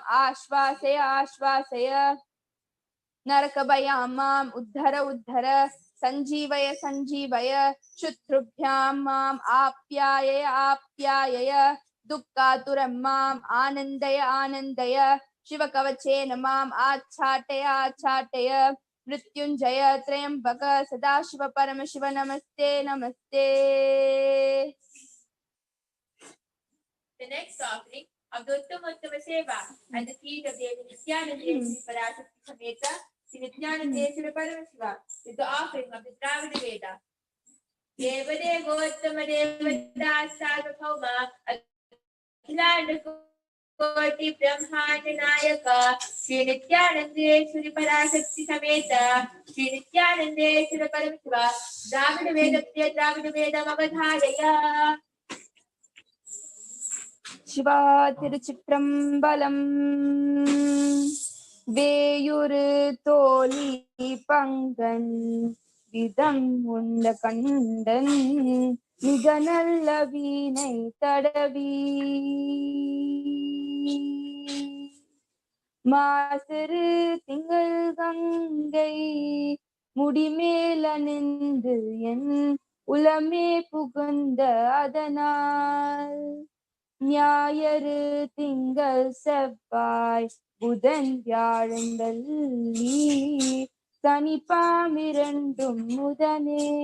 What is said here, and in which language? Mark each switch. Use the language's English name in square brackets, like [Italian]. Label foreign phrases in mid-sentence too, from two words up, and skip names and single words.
[Sanskrit] आश्वासय आश्वासय नरकभयां माम् उद्धर उद्धर संजीवय संजीवय शत्रुभ्यां माम् आप्यायय आप्यायय दुःखातुरं माम् आनन्दय आनन्दय शिवकवचेन माम् आच्छाटय आच्छाटय मृत्युंजय त्र्यंबक सदाशिव परमशिव नमस्ते नमस्ते. [English] The next offering of the [Sanskrit] उत्तम सेवा [English] at the feet of Devi Nithyananda Shri Parashakti Sameta Shri Nithyananda Shri Paramashiva is the offering of the [Sanskrit] द्राविड वेद. देवदेवोत्तम देवदेव सार्वभौम अखिलाण्ड कोटि ब्रह्माण्ड नायक श्री नित्यानन्द श्री पराशक्ति समेत श्री नित्यानन्द श्री परमशिव द्राविड वेद प्रिय द्राविड वेद अवधारय. [Tamil] சிவா திருச்சிற்றம்பலம் வேயுறு தோளி பங்கன் விடம் உண்டகண்டன் மிகநல்ல வீணை தடவி மாசிறு திங்கள் கங்கை முடிமேல் அணிந்து என் உளமே புகுந்த அதனால் ஞாயிறு திங்கள் செவ்வாய் புதன் வியாழந்தள்ளி சனிப்பாமிரண்டும் முதனே